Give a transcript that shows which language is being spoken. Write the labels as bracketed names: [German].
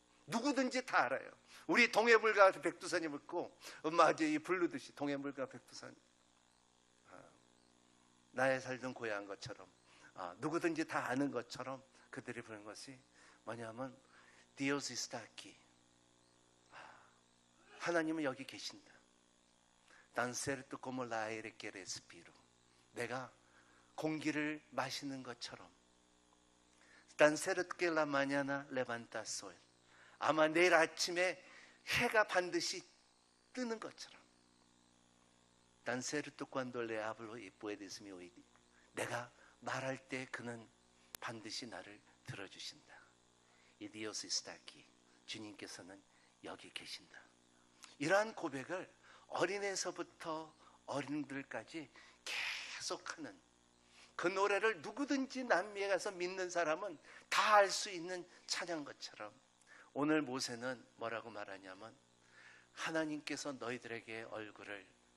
[Korean] 누구든지 다 알아요. 우리 동해물과 백두산이 묻고 엄마 이제 부르듯이 동해물과 백두산, 나의 살던 고향 것처럼, 누구든지 다 아는 것처럼 그들이 부르는 것이 뭐냐면 [Spanish] Dios está aquí. [Korean] 하나님은 여기 계신다. [Spanish] Tan cierto como el aire que respiro. [Korean] 내가 공기를 마시는 것처럼. [Spanish] Tan cierto que la mañana levanta sol. [Korean] 아마 내일 아침에 해가 반드시 뜨는 것처럼. [Spanish] Tan cierto cuando le hablo y puedes me oír. [Korean] 내가 말할 때 그는 반드시 나를 들어주신다. [Spanish] Y Dios está aquí. [Korean] 주님께서는 여기 계신다. 이러한 고백을 어린애서부터 어른들까지 계속하는 그 노래를 누구든지 남미에 가서 믿는 사람은 다 알 수 있는 찬양 것처럼 오늘 모세는 뭐라고 말하냐면 하나님께서 너희들에게 얼굴을